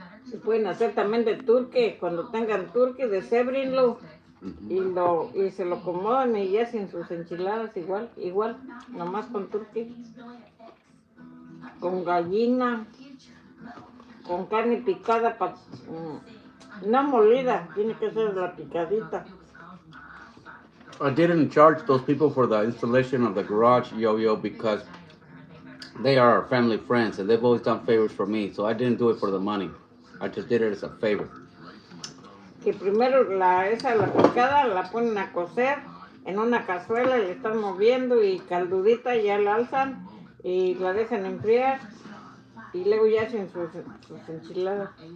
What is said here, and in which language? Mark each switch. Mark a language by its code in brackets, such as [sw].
[es] Se pueden hacer también de turque, cuando tengan turque, desébrenlo y se lo acomodan y hacen sus enchiladas igual, nomás con turque, con gallina, con carne picada, no molida, tiene que ser la picadita. [en] I didn't charge those people for the installation of the garage yo-yo because they are our family friends and they've always done favors for me, so I didn't do it for the money. I just did it as a favor. [es] Que primero la picada la ponen a cocer en una cazuela, le están moviendo y caldudita ya la alzan y la dejan enfriar y luego ya hacen sus enchiladas.